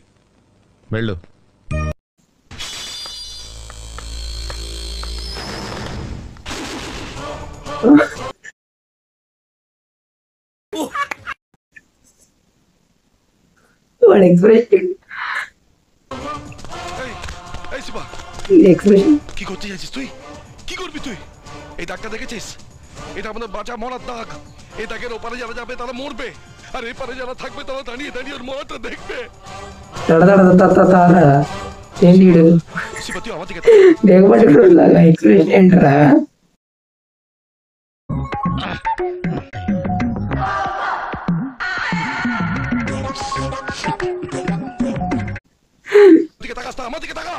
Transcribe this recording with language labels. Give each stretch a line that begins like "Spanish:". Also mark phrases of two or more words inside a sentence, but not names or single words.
Telugu: వెళ్ళు. వాడు ఎక్స్ప్రెషన్
Bangla: কি করতে যাচ্ছিস তুই? কি করবি তুই? এই দাগটা দেখেছিস? এটা আমাদের বাঁচা মরার দাগ। এই দাগের ওপারে যারা যাবে তারা মরবে, আর এপারে যারা থাকবে তারা দাঁড়িয়ে দাঁড়িয়ে ওর মরাটা দেখবে।
Telugu: ఏంటి
Bangla: শিবা তুই আমার দিকে
Telugu: దిగబట్టుకులాగా ఎక్స్ప్రెషన్ ఏంట్రా?
Bangla: আমার দিকে তাকা।